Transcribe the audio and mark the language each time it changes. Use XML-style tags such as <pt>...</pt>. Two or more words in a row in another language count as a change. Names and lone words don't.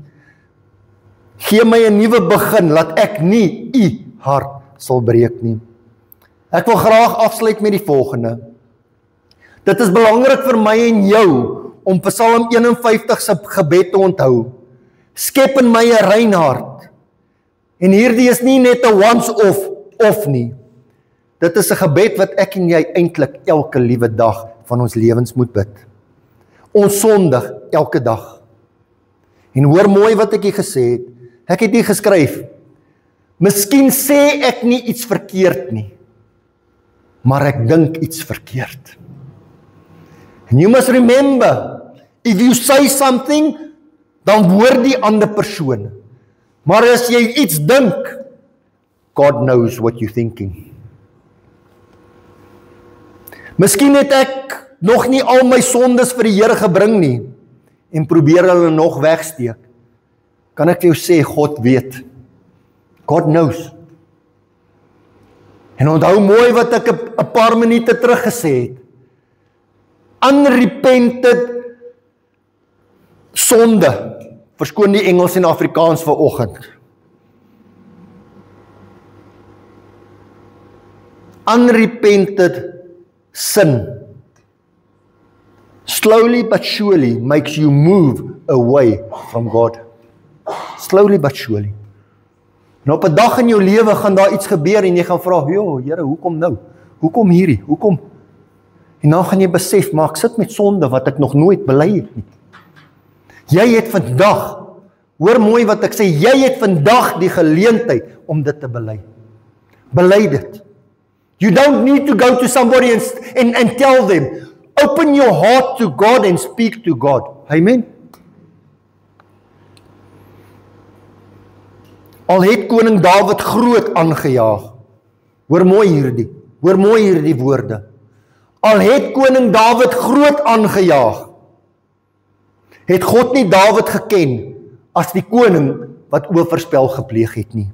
<af>Gee my 'n nuwe begin, laat ek nie U hart sal breek nie. Ek wil graag afsluit met die volgende. Dit is belangrik vir my en jou, om Psalm 51 se gebed te onthou. Skep in my 'n rein hart. En hierdie is nie net 'n once-off nie. Dit is 'n gebed wat ek en jy eintlik elke liewe dag van ons lewens moet bid. Ons sondig elke dag. En hoor mooi wat ek hier gesê het. Ek het hier geskryf, miskien sê ek nie iets verkeerd nie, maar ek dink iets verkeerd.</af> <en>And you must remember, if you say something,</en> <af>dan hoor die ander persoon. Maar as jy iets dink,</af> <en>God knows what you're thinking.</en> <af>Miskien het ek nog nie al my sondes vir die Here gebring nie, en probeer hulle nog wegsteek. Kan ek vir jou sê, God weet.</af> <en>God knows.</en> <af>En onthou mooi wat ek 'n paar minute terug gesê het. Unrepented sonde. Verskoon die Engels en Afrikaans vanoggend.</af> <en>Unrepented sin. Slowly but surely makes you move away from God. Slowly but surely.</en> <af>En op 'n dag in jou lewe gaan daar iets gebeur en jy gaan vra, "Jo, Here, hoekom nou? Hoekom hierdie? Hoekom?" En dan gaan jy besef, maar ek sit met sonde wat ek nog nooit bely het nie. Jy het vandag, hoor mooi wat ek sê, jy het vandag die geleentheid om dit te bely. Bely dit.</af> <en>You don't need to go to somebody and tell them. Open your heart to God and speak to God.</en> <af>Amen. Al het koning Dawid groot aangejaag. Hoor mooi hierdie woorde. Al het koning Dawid groot aangejaag, het God nie Dawid geken as die koning wat oorspel gepleeg het nie.</af>